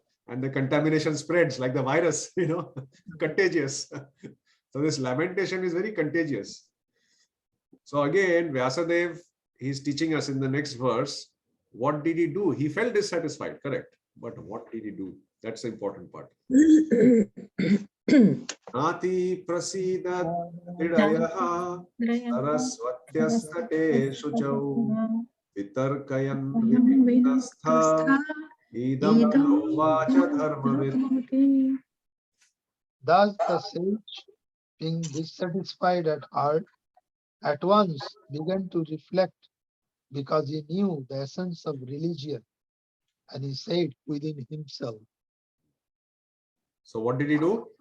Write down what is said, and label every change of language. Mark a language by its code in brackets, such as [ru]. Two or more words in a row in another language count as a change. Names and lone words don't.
[en] And the contamination spreads like the virus, contagious. So this lamentation is very contagious. So again, Vyasadeva, he's teaching us in the next verse, what did he do? He felt dissatisfied, correct. But what did he do? That's the important part. [sa] Nati prasida tridayaha sarasvatyastate shuchau vitarkayan vipitastha idam vacha dharmavid. [en] Thus the sage, being dissatisfied at heart, at once began to reflect, because he knew the essence of religion, and he said within himself. So what did he do?